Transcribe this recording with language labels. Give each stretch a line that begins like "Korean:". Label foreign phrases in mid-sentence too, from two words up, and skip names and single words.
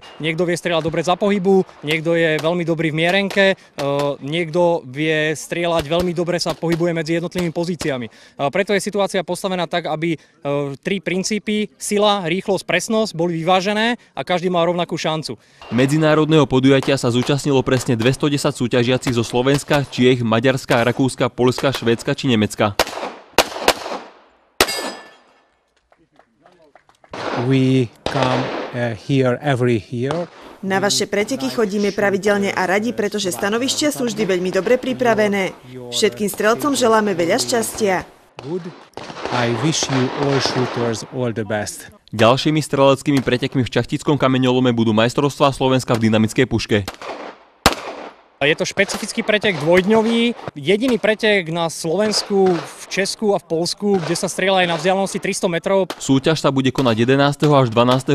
Slovak: Niekto vie strieľať dobre za pohybu, niekto je veľmi dobrý v mierenke, niekto vie strieľať veľmi dobre, sa pohybuje medzi jednotlivými pozíciami. Preto je situácia postavená tak, aby tri princípy, sila, rýchlosť, presnosť, boli vyvážené a každý mal rovnakú šancu. Medzinárodného podujatia sa zúčastnilo presne 210 súťažiacich zo Slovenska, Čiech, Maďarska, Rakúska, Poľska, Švédska či Nemecka.
English: We come here every year.
Slovak: Na vaše preteky chodíme pravidelne a radi, pretože stanovištia sú vždy veľmi dobre pripravené. Všetkým strelcom želáme veľa šťastia.
English: I wish you all shooters all the best.
Slovak: Ďalšími streleckými pretekmi v Čachtickom kameňolome budú majstrovstvá Slovenska v dynamickej puške. Je to špecifický pretek dvojdňový, jediný pretek na Slovensku, v Česku a v Poľsku, kde sa strieľa aj na vzdialenosti 300 metrov. Súťaž sa bude konať 11. až 12.